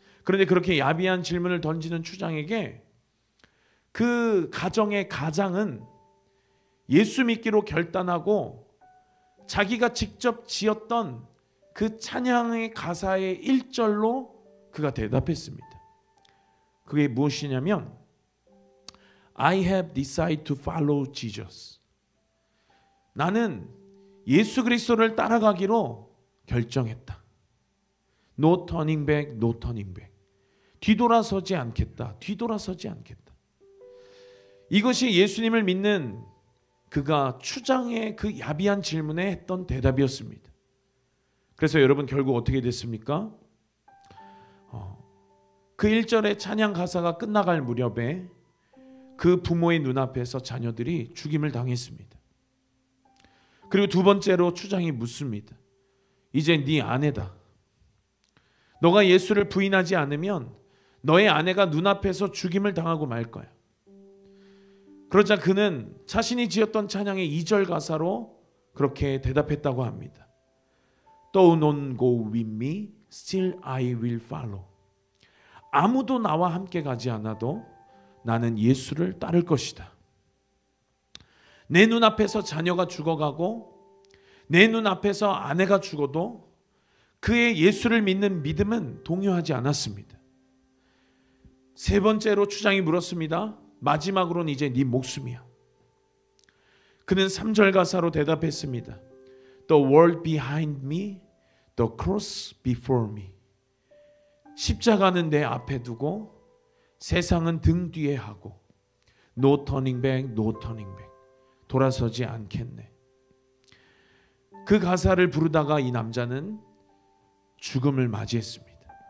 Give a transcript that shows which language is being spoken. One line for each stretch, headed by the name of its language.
Korean: 그런데 그렇게 야비한 질문을 던지는 추장에게 그 가정의 가장은 예수 믿기로 결단하고 자기가 직접 지었던 그 찬양의 가사의 1절로 그가 대답했습니다. 그게 무엇이냐면
English: I have decided to follow Jesus.
Korean: 나는 예수 그리스도를 따라가기로 결정했다.
English: No turning back, no turning back.
Korean: 뒤돌아서지 않겠다. 뒤돌아서지 않겠다. 이것이 예수님을 믿는 그가 추장의 그 야비한 질문에 했던 대답이었습니다. 그래서 여러분, 결국 어떻게 됐습니까? 그 1절의 찬양 가사가 끝나갈 무렵에 그 부모의 눈앞에서 자녀들이 죽임을 당했습니다. 그리고 두 번째로 추장이 묻습니다. 이제 네 아내다. 너가 예수를 부인하지 않으면 너의 아내가 눈앞에서 죽임을 당하고 말 거야. 그러자 그는 자신이 지었던 찬양의 2절 가사로 그렇게 대답했다고 합니다.
English: Though none go with me, still I will follow.
Korean: 아무도 나와 함께 가지 않아도 나는 예수를 따를 것이다. 내 눈앞에서 자녀가 죽어가고 내 눈앞에서 아내가 죽어도 그의 예수를 믿는 믿음은 동요하지 않았습니다. 세 번째로 추장이 물었습니다. 마지막으로는 이제 네 목숨이야. 그는 3절 가사로 대답했습니다.
English: The world behind me, the cross before me.
Korean: 십자가는 내 앞에 두고 세상은 등 뒤에 하고
English: No turning back, no turning back.
Korean: 돌아서지 않겠네. 그 가사를 부르다가 이 남자는 죽음을 맞이했습니다.